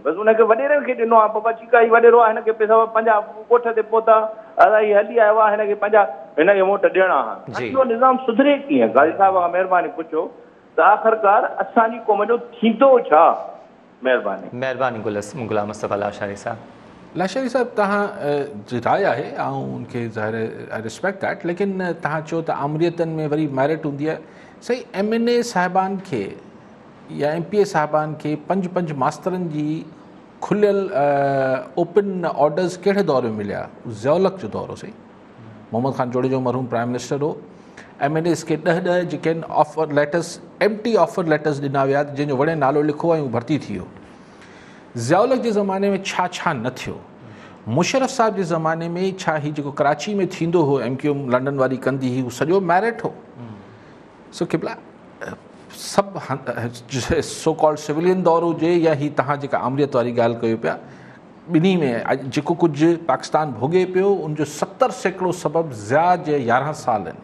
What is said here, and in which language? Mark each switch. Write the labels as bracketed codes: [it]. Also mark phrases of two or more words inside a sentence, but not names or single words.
[sd] बसि उनखे वॾेरनि खे ॾिनो आहे, बाबा ठीकु आहे, हीउ वॾेरो आहे, हिनखे पैसा पंहिंजा ॻोठ ते पहुता, अलाही हली आयो आहे, हिनखे पंहिंजा हिनखे वोट ॾियणा आहिनि। इहो निज़ाम सुधरे कीअं? गाज़ी साहिब खां महिरबानी पुछो त आख़िरकार असांजी क़ौम जो थींदो छा? महिरबानी गुलाम मुस्तफ़ा लाशारी साहब। लाशारी साहब, तव्हां जी राय आहे, ऐं उनखे ज़ाहिर [en] I respect that, [sd] लेकिन तव्हां चयो त आमरीतनि में वरी मेरिट हूंदी आहे। सही, MNA साहिबान खे या MPA साहिबान खे 5 मास्तरनि जी खुलियल [en] open orders [sd] कहिड़े दौर में मिलिया? ज़ियाउल हक़ जो दौर हो। सही, मोहम्मद ख़ान जोड़े जो मरहूम [en] prime minister [sd] हो। MNAs खे 10 जेके आहिनि [en] offer letters, empty offer letters [sd] ॾिना विया, जंहिंजो वणे नालो लिखो ऐं भर्ती थी वियो। ज़ियाउल हक़ जे ज़माने में छा न थियो? मुशरफ साहब जे ज़माने में छा ही जेको कराची में थींदो हो, MQM लंडन वारी कंदी हुई, उहो सॼो मेरिट हो। सो किबला सभु [en] so called civilian [sd] दौर हुजे या ही तव्हां जेका आमरीत वारी ॻाल्हि कयो पिया, ॿिन्ही में जेको कुझु पाकिस्तान भोॻे पियो उनजो 70% सबबु ज़िया जे 11 साल आहिनि।